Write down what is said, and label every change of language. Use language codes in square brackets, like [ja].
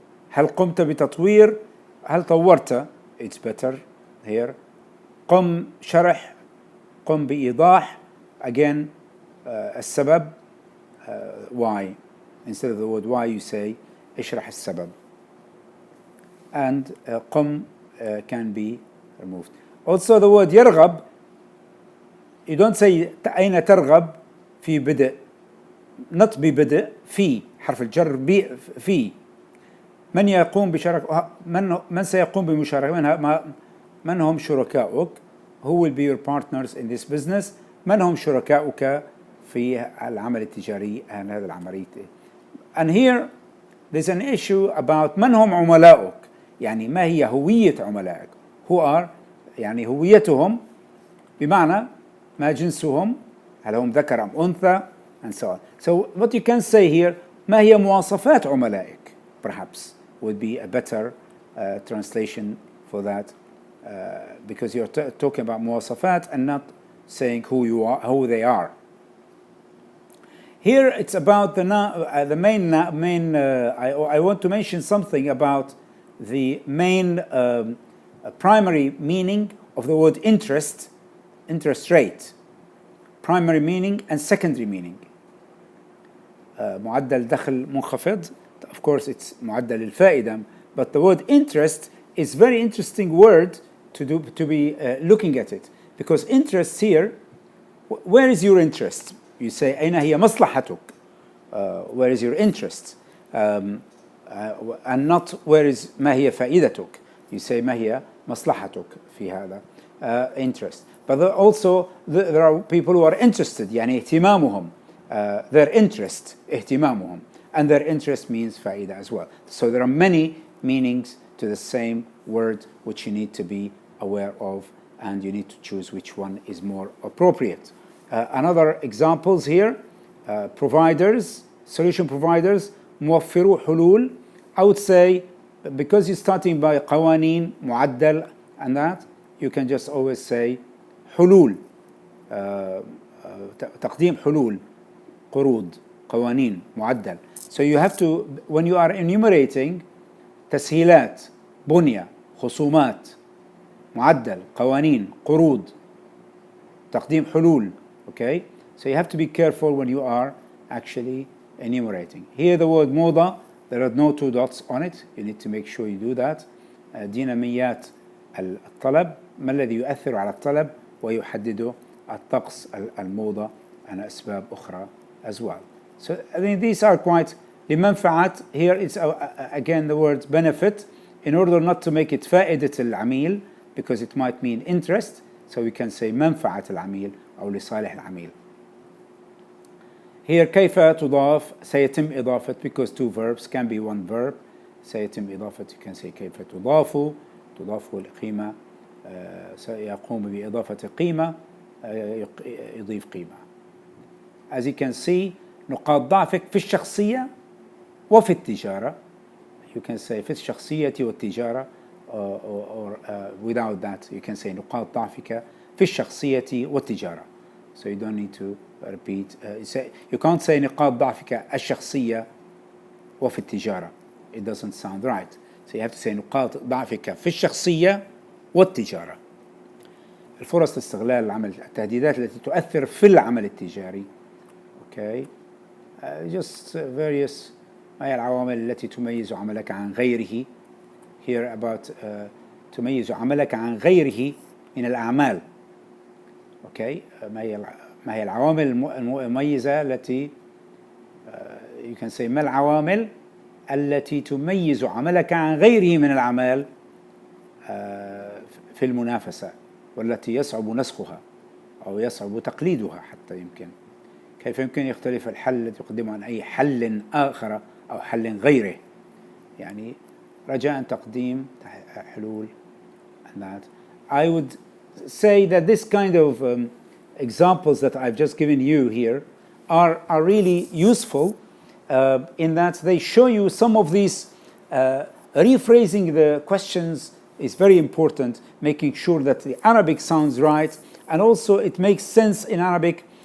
[ar] هل قمت بتطوير؟ هل طورت؟ [en] It's better here. [ar] قم شرح. قم بإيضاح. [en] Again, السبب. Why? Instead of the word why, you say [ar] اشرح السبب. [en] And قم can be removed. Also the word [ar] يرغب, [en] you don't say [ar] أين ترغب في بدء, not ببدء, في حرف الجر في. من يقوم بشركة, من سيقوم بمشاركة, من هم شركاؤك, [en] who will be your partners in this business, [ar] من هم شركاؤك في العمل التجاري هذا العملية. [en] And here there's an issue about [ar] من هم عملاؤك, يعني ما هي هوية عملائك, who are, يعني هويتهم بمعنى ما جنسهم, هل هم ذكر أم أنثى, and so on. [en] So what you can say here, [ar] ما هي مواصفات عملائك, [en] perhaps would be a better translation for that, because you're talking about مواصفات and not saying who you are, who they are. Here it's about the main. I want to mention something about the main primary meaning of the word interest rate. Primary meaning and secondary meaning. [ar] معدل دخل منخفض. [en] Of course, it's [ar] معدل الفائدة, [en] but the word interest is very interesting word to be looking at it, because interest here, where is your interest? You say [ar] أين هي مصلحتك? [en] Where is your interest? And not where is [ar] ما هي فائدتك? [en] You say [ar] ما هي مصلحتك في هذا interest. [en] But also there are people who are interested, [ar] يعني اهتمامهم, [en] their interest, اهتمامهم, and their interest means فائدة as well. So there are many meanings to the same word which you need to be aware of, and you need to choose which one is more appropriate. Another examples here, providers, solution providers, [ar] موفرو حلول. [en] I would say, because you're starting by قوانين, معدل, and that, you can just always say حلول, [ar] تقديم حلول, [en] قروض, قوانين, معدل. So you have to, when you are enumerating, [ar] تسهيلات, بنية, خصومات, معدل, قوانين, قروض, تقديم حلول. [en] Okay, so you have to be careful when you are actually enumerating. Here the word موضة, there are no two dots on it. You need to make sure you do that. [ar] ديناميات الطلب, ما الذي يؤثر على الطلب ويحدده الطقس الموضة and أسباب أخرى [en] as well. So I mean these are quite لمنفعة. Here it's again the word benefit, in order not to make it فائدة العميل, because it might mean interest, so we can say [ar] منفعة العميل أو لصالح العميل. [en] Here [ar] كيف تضاف, سيتم إضافة, [en] because two verbs can be one verb. [ar] سيتم إضافة, [en] you can say [ar] كيف تضاف القيمة, سيقوم بإضافة قيمة, يضيف قيمة. [en] As you can see, [ar] نقاط ضعفك في الشخصية وفي التجارة. [en] You can say [ar] في الشخصية والتجارة, [en] or without that you can say [ar] نقاط ضعفك في الشخصية والتجارة. [en] So you don't need to repeat. You can't say [ar] نقاط ضعفك الشخصية وفي التجارة. [en] It doesn't sound right. So you have to say [ar] نقاط ضعفك في الشخصية والتجارة. الفرص لاستغلال العمل, التهديدات التي تؤثر في العمل التجاري. [en] Okay. [ar] Just various, ما هي العوامل التي تميز عملك عن غيره. Here about تميز عملك عن غيره من الأعمال. [en] Okay. [ar] ما هي العوامل المميزة التي [en] you can say [ar] ما العوامل التي تميز عملك عن غيره من الأعمال في المنافسة, والتي يصعب نسخها أو يصعب تقليدها حتى يمكن. كيف يمكن يختلف الحل الذي يقدمه عن أي حل آخر أو حل غيره, يعني رجاء تقديم حلول. [en] And that I would say that this kind of examples that I've just given you here are really useful in that they show you some of these. Rephrasing the questions is very important, making sure that the Arabic sounds right, and also it makes sense in Arabic.